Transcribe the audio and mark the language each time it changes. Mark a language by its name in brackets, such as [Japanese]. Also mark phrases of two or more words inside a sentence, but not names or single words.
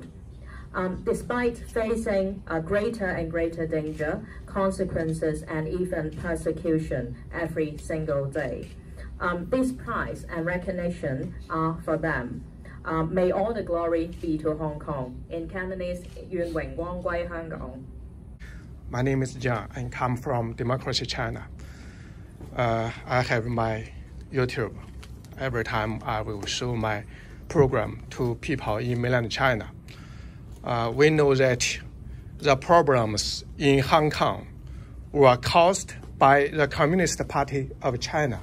[English] Despite facing a greater and greater danger, consequences, and even persecution every single day. This prize and recognition are for them. May all the glory be to Hong Kong. In Cantonese, [Cantonese] 願榮光歸香港. [English] My name is John. I come from Democracy China. I have my YouTube. Every time I will show my program to people in mainland China. We know that the problems in Hong Kong were caused by the Communist Party of China.